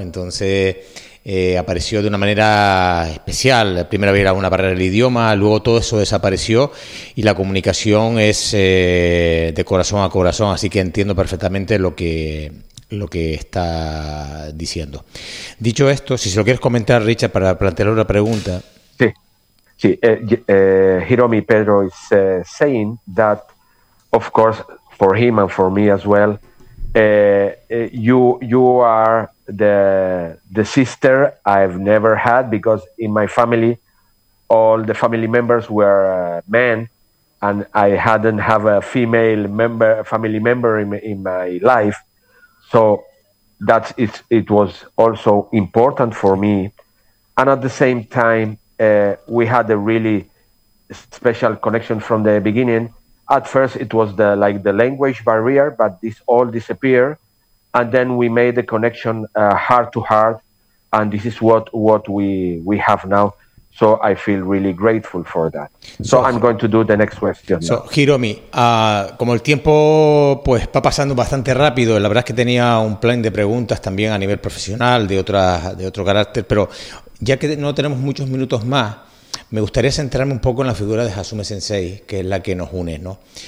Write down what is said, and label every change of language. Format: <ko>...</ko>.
<es>Entonces apareció de una manera especial. Primero había una barrera del idioma, luego todo eso desapareció y la comunicación es de corazón a corazón, así que entiendo perfectamente lo que está diciendo. Dicho esto, si se lo quieres comentar, Richard, para plantear una pregunta. Sí, sí.</es> <en>Hiromi Pedro is saying that, of course, for him and for me as well, you are the sister I've never had, because in my family, all the family members were men, and I hadn't have a female member, family member in my life. So that's it was also important for me. And at the same time, we had a really special connection from the beginning. At first, it was the language barrier, but this all disappeared. And then we made the connection heart to heart. And this is what we have now. So I feel really grateful for that. So I'm going to do the next question.</en> <es>So, Hiromi, como el tiempo pues va pasando bastante rápido, la verdad es que tenía un plan de preguntas también a nivel profesional de otro carácter, pero ya que no tenemos muchos minutos más, me gustaría centrarme un poco en la figura de Hatsumi Sensei, que es la que nos une, ¿no?</es>